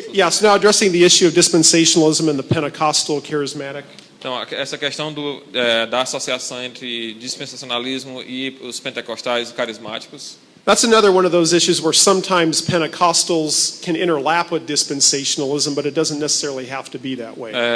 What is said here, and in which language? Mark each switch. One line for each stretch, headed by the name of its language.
English: So now addressing the issue of dispensationalism and the Pentecostal charismatic.
Portuguese: Então, essa questão da associação entre dispensacionalismo e os pentecostais e carismáticos.
English: That's another one of those issues where sometimes Pentecostals can interlap with dispensationalism, but it doesn't necessarily have to be that way.